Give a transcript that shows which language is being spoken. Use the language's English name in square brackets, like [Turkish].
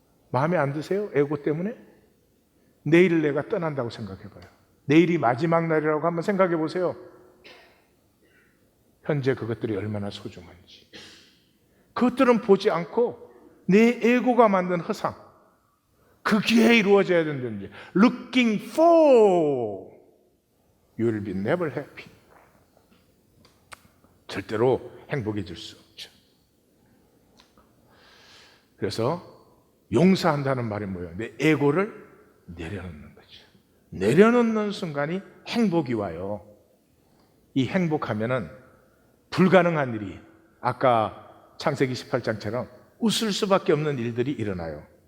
[Korean] 마음에 안 드세요? 에고 때문에? 내일 내가 떠난다고 생각해봐요. 내일이 마지막 날이라고 한번 생각해 보세요. 현재 그것들이 얼마나 소중한지. 그것들은 보지 않고 내 에고가 만든 허상, 거기에 이루어져야 된다는지. [English] Looking for, you will be never happy. [Korean] 절대로 행복해질 수 없죠. 그래서 용서한다는 말이 뭐예요? 내 에고를 내려놓는 거죠. 내려놓는 순간이 행복이 와요. 이 행복하면은 불가능한 일이, 아까 창세기 18장처럼 웃을 수밖에 없는 일들이 일어나요.